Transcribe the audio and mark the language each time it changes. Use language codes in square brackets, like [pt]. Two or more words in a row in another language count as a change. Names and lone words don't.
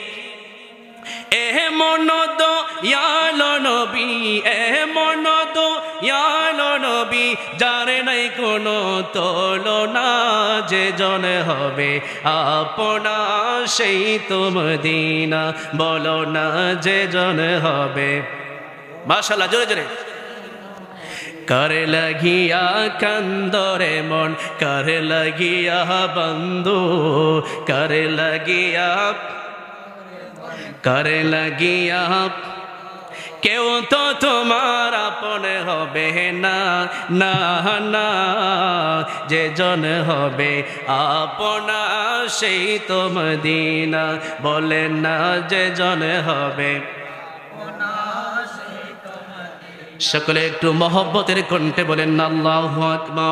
[bn] এমন দয়াল নবী, এমন দয়াল নবী, যার নাই কোনো তুলনা, যে জন হবে আপনা সেই তো মদিনা, বলো না যে জন হবে। মাশাআল্লাহ, জোরে জোরে। কার লাগিয়া কান্দরে মন, কার লাগিয়া বন্ধু, কার লাগিয়া, কার লাগিয়া কেউ তো তোমার আপন হবে না, না না, যে জন হবে আপনা সেই তো মদিনা, বলে না যে জন হবে। সকলে একটু মহব্বতের কণ্ঠে বলেন না [ar] الله أكبر.